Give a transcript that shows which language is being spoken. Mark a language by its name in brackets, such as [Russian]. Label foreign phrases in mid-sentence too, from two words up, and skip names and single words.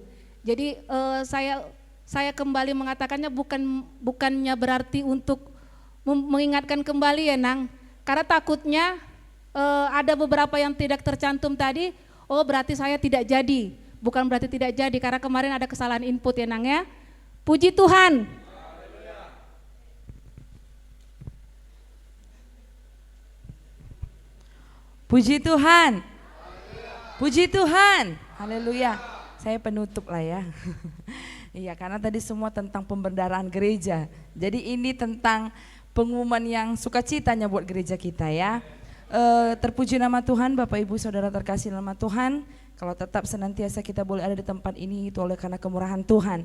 [Indonesian] Jadi saya kembali mengatakannya bukannya berarti untuk mengingatkan kembali ya Nang, karena takutnya ada beberapa yang tidak tercantum tadi, oh berarti saya tidak jadi. Bukan berarti tidak jadi, karena kemarin ada kesalahan input ya Nang ya. Puji Tuhan. Puji Tuhan. Puji Tuhan. Haleluya. Saya penutup lah ya. Iya, karena tadi semua tentang pembendaraan gereja. Jadi ini tentang pengumuman yang sukacitanya buat gereja kita ya. Terpuji nama Tuhan, Bapak Ibu Saudara terkasih nama Tuhan. Kalau tetap senantiasa kita boleh ada di tempat ini itu oleh karena kemurahan Tuhan.